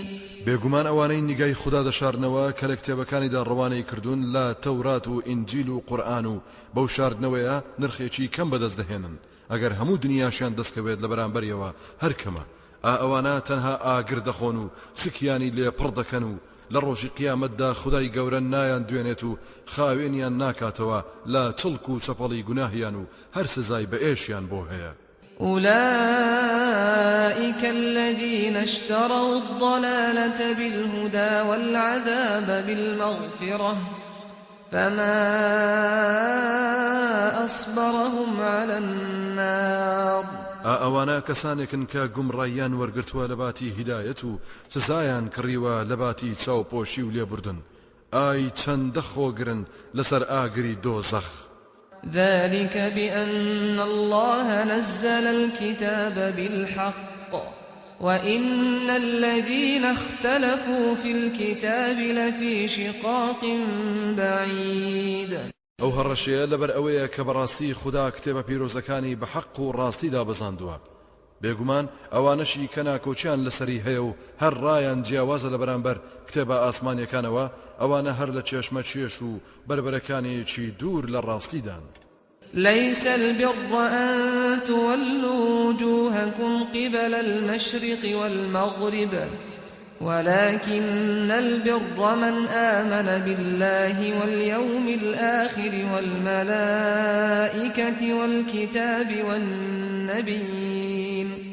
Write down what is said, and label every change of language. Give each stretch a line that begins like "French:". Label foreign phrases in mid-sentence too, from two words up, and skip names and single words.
Central Kurdish: بێگومان ئەوانەی نیگای خدا دەشارنەوە کە لە کتێبەکانیدا ڕەوانەی کردوون لە تەورات و ئینجیل و قورئان و بەو شاردنەوەیە نرخێکی کەم بەدەست دەهێنن ئەگەر هەموو دنیاشیان دەستکەوێت لە بەرامبەریەوە هەر کەمە. ئەوانە تەنها ئاگر دەخۆن و سکیانی لێ پڕ دەکەن و لە ڕۆژی قیامەتدا خدای گەورە نایان دوێنێت و خاوێنیان ناکاتەوە لە چڵک و چەپەڵی گوناهیان و هەر سزای بە ئێشیان بۆ هەیە.
Arabic: أولئك الذين اشتروا الضلالة بالهدى والعذاب بالمغفرة فما أصبرهم على النار.
Central Kurdish: ئەوانە کەسانێکن کە گومڕاییان وەرگرتووە لە باتی هیدایەت و سزایان کڕیوە لە باتی چاوپۆشی و لێبوردن. ئای چەندە خۆگرن لەسەر ئاگری دۆزەخ.
Arabic: ذلك بأن الله نزل الكتاب بالحق وإن الذين اختلفوا في الكتاب لفي شقاق بعيد.
Central Kurdish: ئەو هەڕەشەیە لەبەر ئەوەیە کە بەڕاستی خدا کتێبە پیرۆزەکانی بە حەق و ڕاستیدا بەزاندووە. بێگومان ئەوانەشی کە ناکۆچیان لەسەری هەیە و هەر ڕایان جیاوازە لە بەرامبەر کتێبە ئاسمانیەکانەوە ئەوانە هەر لە چێشمە چێش و بربەرەکانێکی دوور لە ڕاستیدان.
Arabic: ليس البر أن تولوا وجوهكم قبل المشرق والمغرب ولكن البر من آمن بالله واليوم الآخر والملائكة والكتاب والنبيين